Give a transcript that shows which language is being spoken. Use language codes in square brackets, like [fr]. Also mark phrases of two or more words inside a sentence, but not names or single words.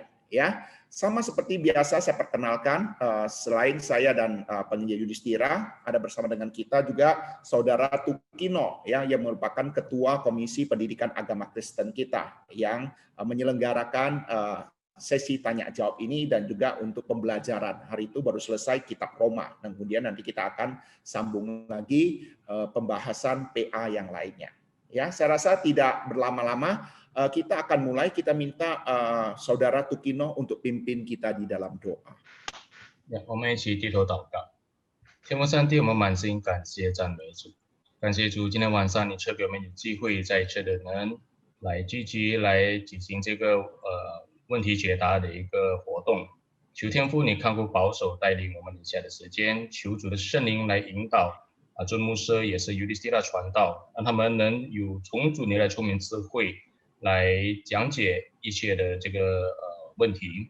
[id] Ya, sama seperti biasa saya perkenalkan, selain saya dan Penginjil Yudhistira, ada bersama dengan kita juga Saudara Tukino ya, yang merupakan Ketua Komisi Pendidikan Agama Kristen kita yang menyelenggarakan sesi tanya jawab ini, dan juga untuk pembelajaran. Hari itu baru selesai kitab Roma, dan kemudian nanti kita akan sambung lagi pembahasan PA yang lainnya. Ya, saya rasa tidak berlama-lama, kita akan mulai. Kita minta Saudara Tukino untuk pimpin kita di dalam doa. [zh] 我们一起低头祷告。天父上帝，我们满心感谢赞美主，感谢主，今天晚上你赐给我们有机会再一次的能来聚集来举行这个问题解答的一个活动。求天父你看顾保守带领我们以下的时间，求主的圣灵来引导尊牧师也是Yudhistira传道，让他们能有从主你来聪明智慧来讲解一切的这个问题。